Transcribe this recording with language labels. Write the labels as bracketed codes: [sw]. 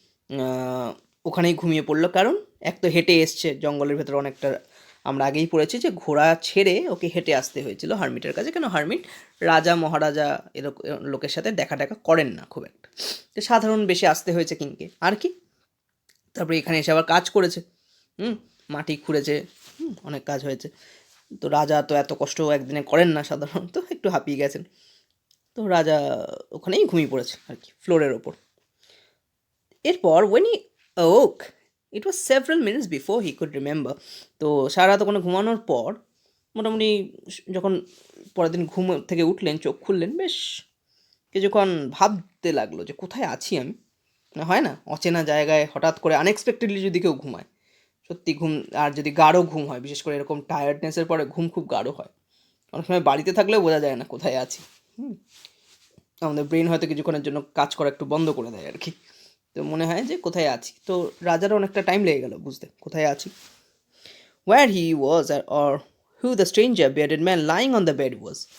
[bn] আহ, ওখানেই ঘুমিয়ে পড়লো, কারণ এক তো হেঁটে এসছে জঙ্গলের ভেতরে অনেকটা, আমরা আগেই পড়েছি যে ঘোড়া ছেড়ে ওকে হেঁটে আসতে হয়েছিল হারমিটের কাছে, কেন হারমিট রাজা মহারাজা এরকম লোকের সাথে দেখা দেখা করেন না খুব একটা, তো সাধারণ বেশে আসতে হয়েছে কিংকে আর কি। তারপরে এখানে এসে আবার কাজ করেছে, হুম, মাটি খুঁড়েছে, অনেক কাজ হয়েছে। তো রাজা তো এত কষ্ট একদিনে করেন না সাধারণত, একটু হাঁপিয়ে গেছেন। তো রাজা ওখানেই ঘুমিয়ে পড়েছে আর কি, ফ্লোরের ওপর। [en] এরপর when he awoke it was several minutes before he could remember. [bn] তো সারা রাত ওখানে ঘুমানোর পর মোটামুটি যখন পরের দিন ঘুম থেকে উঠলেন, চোখ খুললেন, বেশ কিছুক্ষণ ভাবতে লাগলো যে কোথায় আছি আমি। না হয় না অচেনা জায়গায় হঠাৎ করে আনএক্সপেক্টেডলি যদি কেউ ঘুমায়, সত্যি ঘুম, আর যদি গাঢ় ঘুম হয়, বিশেষ করে এরকম টায়ার্ডনেসের পরে ঘুম খুব গাঢ় হয়। অনেক সময় বাড়িতে থাকলেও বোঝা যায় না কোথায় আছি। আমাদের ব্রেন হয়তো কিছুক্ষণের জন্য কাজ করা একটু বন্ধ করে দেয় আর কি। তো মনে হয় যে কোথায় আছি, তো রাজারও অনেকটা টাইম লেগে গেল বুঝতে কোথায় আছি। [en] Where he was or who the stranger bearded man lying on the bed was.